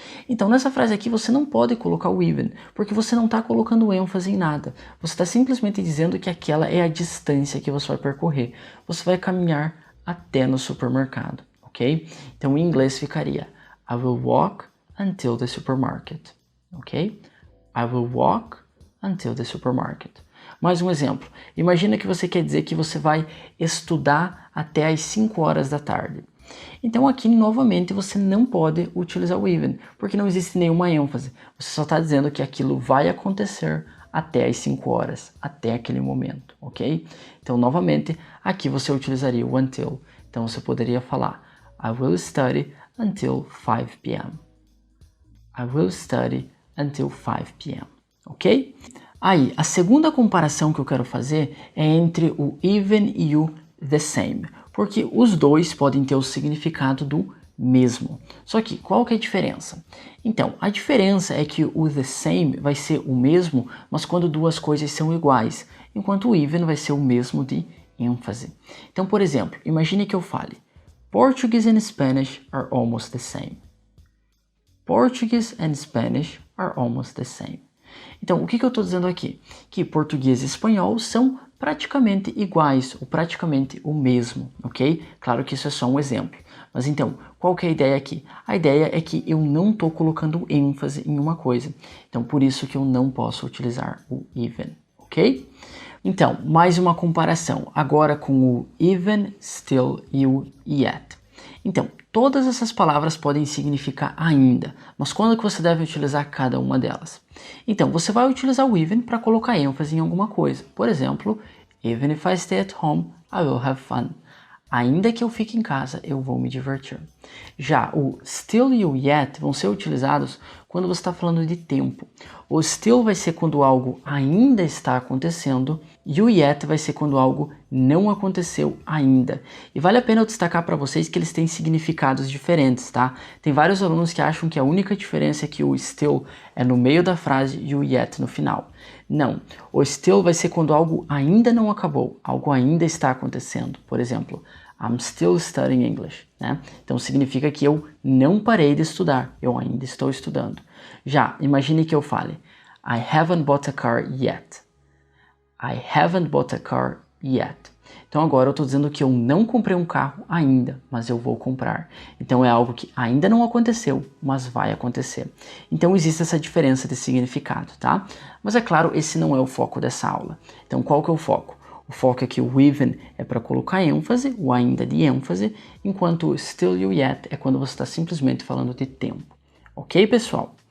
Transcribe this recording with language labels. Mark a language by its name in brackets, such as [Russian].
[Portuguese] Então, nessa frase aqui você não pode colocar o even, porque você não está colocando ênfase em nada. Você está simplesmente dizendo que aquela é a distância que você vai percorrer. Você vai caminhar até no supermercado, ok? Então, em inglês ficaria [English] I will walk until the supermarket, ok? I will walk until the supermarket. [Portuguese] Mais um exemplo. Imagina que você quer dizer que você vai estudar até às 5 horas da tarde. Então aqui, novamente, você não pode utilizar o even, porque não existe nenhuma ênfase. Você só está dizendo que aquilo vai acontecer até às 5 horas, até aquele momento, ok? Então, novamente, aqui você utilizaria o until. Então, você poderia falar [English] I will study until 5 p.m. I will study until 5 p.m. Ok? [Portuguese] Aí, a segunda comparação que eu quero fazer é entre o even e o the same, porque os dois podem ter o significado do mesmo. Só que qual que é a diferença? Então, a diferença é que o the same vai ser o mesmo, mas quando duas coisas são iguais, enquanto o even vai ser o mesmo de ênfase. Então, por exemplo, imagine que eu fale [English] Portuguese and Spanish are almost the same. Portuguese and Spanish are almost the same. [Portuguese] Então, o que eu estou dizendo aqui? Que português e espanhol são praticamente iguais, ou praticamente o mesmo, ok? Claro que isso é só um exemplo. Mas então, qual que é a ideia aqui? A ideia é que eu não estou colocando ênfase em uma coisa. Então, por isso que eu não posso utilizar o even, ok? Então, mais uma comparação, agora com o even, still e o yet. Então, todas essas palavras podem significar ainda, mas quando que você deve utilizar cada uma delas? Então, você vai utilizar o even para colocar ênfase em alguma coisa. Por exemplo, [English] even if I stay at home, I will have fun. [Portuguese] Ainda que eu fique em casa, eu vou me divertir. Já o still e o yet vão ser utilizados quando você está falando de tempo. O still vai ser quando algo ainda está acontecendo e o yet vai ser quando algo não aconteceu ainda. E vale a pena eu destacar para vocês que eles têm significados diferentes, tá? Tem vários alunos que acham que a única diferença é que o still é no meio da frase e o yet no final. Não, o still vai ser quando algo ainda não acabou, algo ainda está acontecendo. Por exemplo, [English] I'm still studying English, [Portuguese] né? Então significa que eu não parei de estudar, eu ainda estou estudando. Já, imagine que eu fale, [English] I haven't bought a car yet. I haven't bought a car yet. [Portuguese] Então agora eu estou dizendo que eu não comprei um carro ainda, mas eu vou comprar. Então é algo que ainda não aconteceu, mas vai acontecer. Então existe essa diferença de significado, tá? Mas é claro, esse não é o foco dessa aula. Então qual que é o foco? O foco é que o even é para colocar ênfase, o ainda de ênfase, enquanto o still e o yet é quando você está simplesmente falando de tempo. Ok, pessoal?